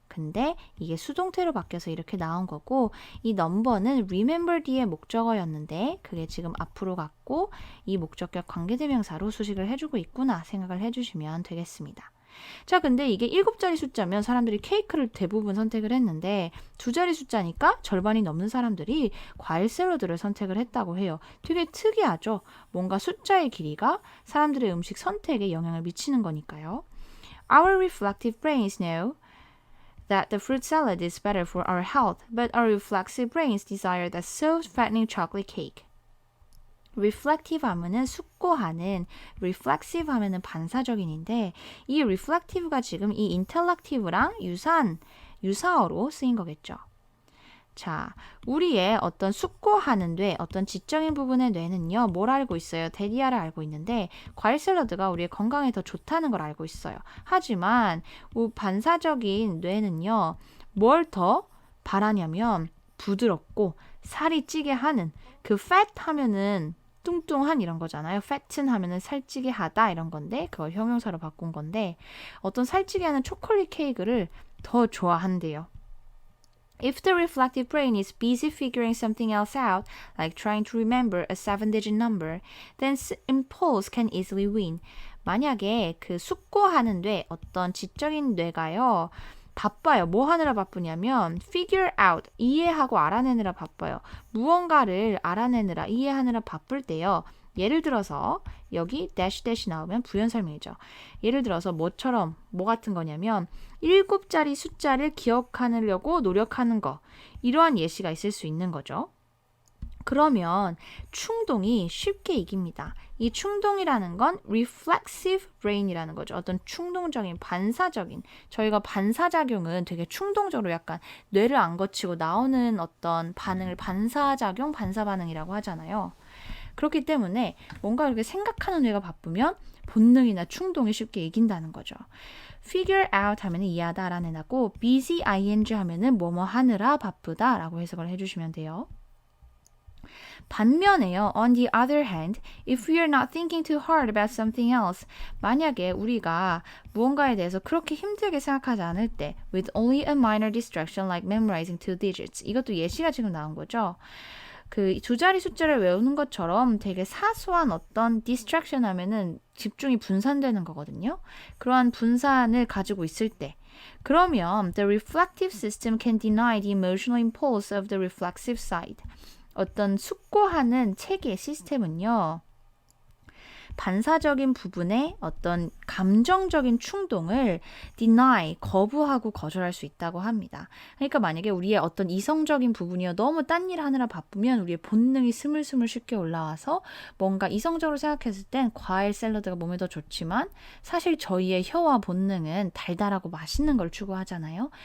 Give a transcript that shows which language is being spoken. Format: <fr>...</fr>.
<ko>근데 이게 수동태로 바뀌어서 이렇게 나온 거고 이 넘버는 remember 뒤에 목적어였는데 그게 지금 앞으로 갔고 이 목적격 관계대명사로 수식을 해주고 있구나 생각을 해주시면 되겠습니다. 자, 근데 이게 7자리 숫자면 사람들이 케이크를 대부분 선택을 했는데 2자리 숫자니까 절반이 넘는 사람들이 과일 샐러드를 선택을 했다고 해요. 되게 특이하죠? 뭔가 숫자의 길이가 사람들의 음식 선택에 영향을 미치는 거니까요.</ko> <en>Our reflective brains know that the fruit salad is better for our health, but our reflexive brains desire that soft, fattening chocolate cake.</en> <ko>reflective 하면은 숙고하는, reflexive 하면은 반사적인인데 이 reflective가 지금 이 intellective랑 유사어로 쓰인 거겠죠. 자, 우리의 어떤 숙고하는 뇌, 어떤 지적인 부분의 뇌는요, 뭘 알고 있어요? 대리아를 알고 있는데, 과일 샐러드가 우리의 건강에 더 좋다는 걸 알고 있어요. 하지만, 반사적인 뇌는요, 뭘 더 바라냐면, 부드럽고, 살이 찌게 하는, 그 fat 하면은, 뚱뚱한 이런 거잖아요. fatten 하면은 살찌게 하다 이런 건데, 그걸 형용사로 바꾼 건데, 어떤 살찌게 하는 초콜릿 케이크를 더 좋아한대요.</ko> <en>If the reflective brain is busy figuring something else out, like trying to remember a 7-digit number, then impulse can easily win.</en> <ko>만약에 그 숙고하는 뇌, 어떤 지적인 뇌가요, 바빠요. 뭐 하느라 바쁘냐면 figure out, 이해하고 알아내느라 바빠요. 무언가를 알아내느라, 이해하느라 바쁠 때요. 예를 들어서 여기 dash 나오면 부연 설명이죠. 예를 들어서 뭐처럼 뭐 같은 거냐면 7자리 숫자를 기억하려고 노력하는 거. 이러한 예시가 있을 수 있는 거죠. 그러면 충동이 쉽게 이깁니다. 이 충동이라는 건 reflexive brain이라는 거죠. 어떤 충동적인, 반사적인. 저희가 반사작용은 되게 충동적으로 약간 뇌를 안 거치고 나오는 어떤 반응을 반사작용, 반사반응이라고 하잖아요. 그렇기 때문에 뭔가 이렇게 생각하는 뇌가 바쁘면 본능이나 충동이 쉽게 이긴다는 거죠. figure out 하면은 이해하다, 알아내고 busy ing 하면은 뭐뭐 하느라 바쁘다 라고 해석을 해주시면 돼요. 반면에요.</ko> <en>On the other hand, if we are not thinking too hard about something else,</en> <ko>만약에 우리가 무언가에 대해서 그렇게 힘들게 생각하지 않을 때,</ko> <en>with only a minor distraction like memorizing 2 digits,</en> <ko>이것도 예시가 지금 나온 거죠. 그 두 자리 숫자를 외우는 것처럼 되게 사소한 어떤 distraction 하면은 집중이 분산되는 거거든요. 그러한 분산을 가지고 있을 때, 그러면</ko> <en>the reflective system can deny the emotional impulse of the reflexive side.</en> <ko>어떤 숙고하는 체계 시스템은요, 반사적인 부분의 어떤 감정적인 충동을 deny, 거부하고 거절할 수 있다고 합니다. 그러니까 만약에 우리의 어떤 이성적인 부분이요, 너무 딴 일 하느라 바쁘면 우리의 본능이 스물스물 쉽게 올라와서 뭔가 이성적으로 생각했을 땐 과일 샐러드가 몸에 더 좋지만 사실 저희의 혀와 본능은 달달하고 맛있는 걸 추구하잖아요.</ko>